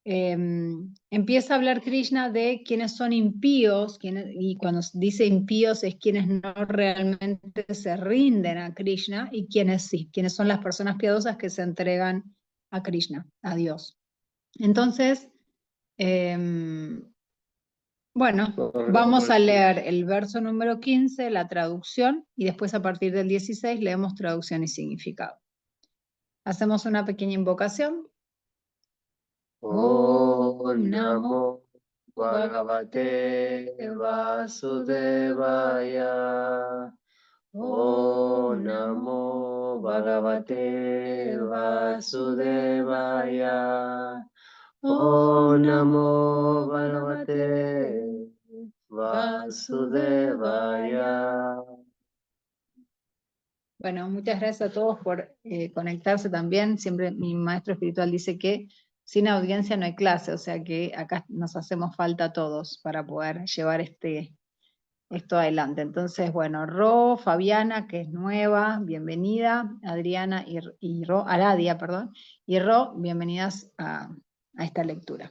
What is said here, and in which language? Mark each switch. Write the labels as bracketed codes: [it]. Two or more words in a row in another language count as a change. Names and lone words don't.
[es] empieza a hablar Krishna de quienes son impíos, y cuando dice impíos es quienes no realmente se rinden a Krishna, y quienes sí, quienes son las personas piadosas que se entregan a Krishna, a Dios. Entonces, bueno, vamos a leer el verso número 15, la traducción, y después a partir del 16 leemos traducción y significado. Hacemos una pequeña invocación. [sa] ॐ नमो भगवते वासुदेवाय. ॐ नमो भगवते वासुदेवाय. ॐ नमो भगवते वासुदेवाय. [es] Bueno, muchas gracias a todos por conectarse también. Siempre mi maestro espiritual dice que sin audiencia no hay clase, o sea que acá nos hacemos falta todos para poder llevar esto adelante. Entonces, bueno, Ro, Fabiana, que es nueva, bienvenida, Adriana y Ro, Aradia, perdón, y Ro, bienvenidas a esta lectura.